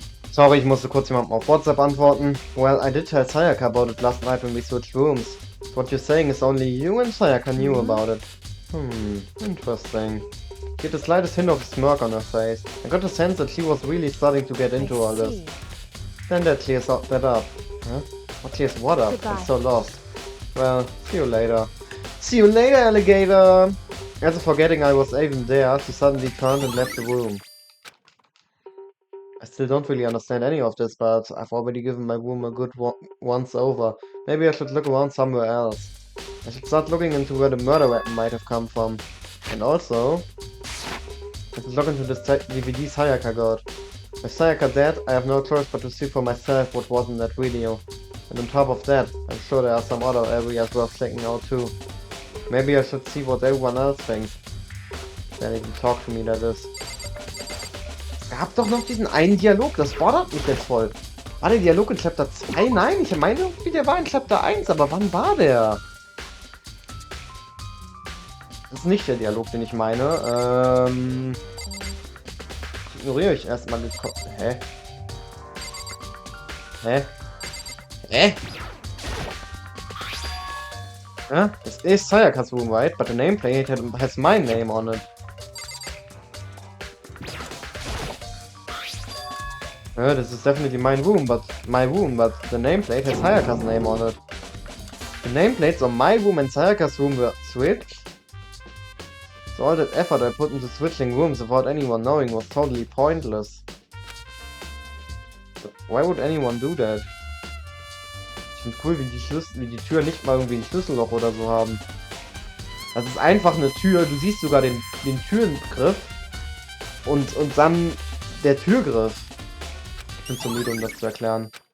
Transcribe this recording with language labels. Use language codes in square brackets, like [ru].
[de] Sorry, ich musste kurz jemandem auf WhatsApp antworten. [en] Well, I did tell Sayaka about it last night when we switched rooms. What you're saying is only you and Sayaka knew about it. Interesting. She had the slightest hint of a smirk on her face. I got the sense that she was really starting to get into all this. Then that clears that up. Huh? What clears what up? Goodbye. I'm so lost. Well, see you later. See you later, alligator! After forgetting I was even there, she suddenly turned and left the room. I still don't really understand any of this, but I've already given my room a good once over. Maybe I should look around somewhere else. I should start looking into where the murder weapon might have come from. And also, I should look into this DVD Sayaka got. With Sayaka dead, I have no choice but to see for myself what was in that video. And on top of that, I'm sure there are some other areas worth checking out too. Maybe I should see what everyone else thinks. Then even talk to me, that is. [de] Es gab doch noch diesen einen Dialog, das fordert mich jetzt voll. War der Dialog in Chapter 2? Nein, ich meine irgendwie, der war in Chapter 1, aber wann war der? Das ist nicht der Dialog, den ich meine. Ignoriere ich erstmal die Hä? Hä? Hä? [en] Ja, this is Sayaka's room, right? But the nameplate has my name on it. Yeah, this is definitely my room, but the nameplate has Sayaka's name on it. The nameplates on my room and Sayaka's room were switched. So all that effort I put into switching rooms without anyone knowing was totally pointless. But why would anyone do that? [de] Ich finde cool, wie die Tür nicht mal irgendwie ein Schlüsselloch oder so haben. Das ist einfach eine Tür, du siehst sogar den Türgriff und dann der Türgriff. Ich bin zu müde, um das zu erklären.